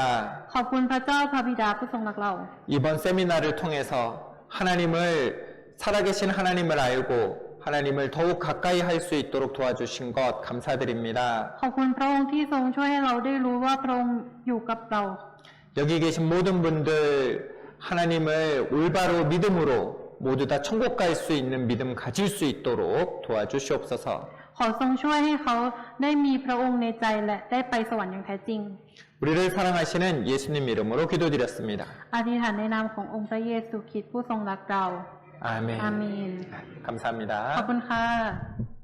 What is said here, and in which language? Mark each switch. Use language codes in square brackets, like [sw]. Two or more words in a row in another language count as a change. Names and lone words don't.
[th] ขอบคุณพระเจ้าพระบิดาผู้ทรงรักเรา [ko] 이번 세미나를 통해서 하나님을 살아계신 하나님을 알고 하나님을 더욱 가까이 할 수 있도록 도와주신 것 감사드립니다. [th] ขอบคุณพระองค์ที่ทรงช่วยให้เราได้รู้ว่าพระองค์อยู่กับเรา [ko] 여기 계신 모든 분들 하나님을 올바로 믿음으로 모두 다 천국 갈 수 있는 믿음 가질 수 있도록 도와주시옵소서. [th] ขอทรงช่วยให้เขาได้มีพระองค์ในใจและได้ไปสวรรค์อย่างแท้จริง [ko] 우리를 사랑하시는 예수님 이름으로 기도드렸습니다. [th] อธิษฐานในนามขององค์พระเยซูคริสต์ผู้ทรงรักเรา [ko] 아멘. [th] อาเมน [ko] 감사합니다. [th] ขอบคุณค่ะ